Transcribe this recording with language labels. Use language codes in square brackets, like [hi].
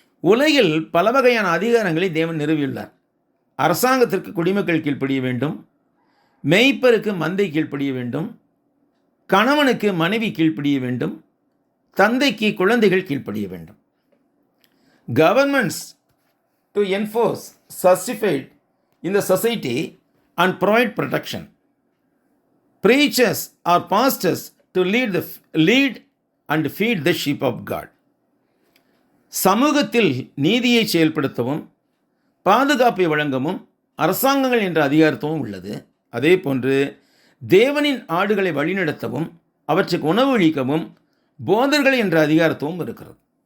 [ta] உலகில் பல வகையான அதிகாரங்களை தேவன் நிறுவியுள்ளார். அரசாங்கத்திற்கு குடிமக்கள் கீழ்ப்படிய வேண்டும், மேய்ப்பருக்கு மந்தை கீழ்ப்படிய வேண்டும், கணவனுக்கு மனைவி கீழ்ப்படிய வேண்டும், தந்தைக்கு குழந்தைகள் கீழ்ப்படிய வேண்டும். [en] Governments to enforce justified in the society and provide protection. Preachers or pastors to lead and feed the sheep of God. [ta] சமூகத்தில் நீதியை செயல்படுத்தவும் பாதுகாப்பை வழங்கவும் அரசாங்கங்கள் என்ற அதிகாரத்துவம் உள்ளது. அதே போன்று தேவனின் ஆடுகளை வழிநடத்தவும் அவற்றுக்கு உணவளிக்கவும் போதர்கள் என்ற அதிகாரத்துவம் இருக்கிறது.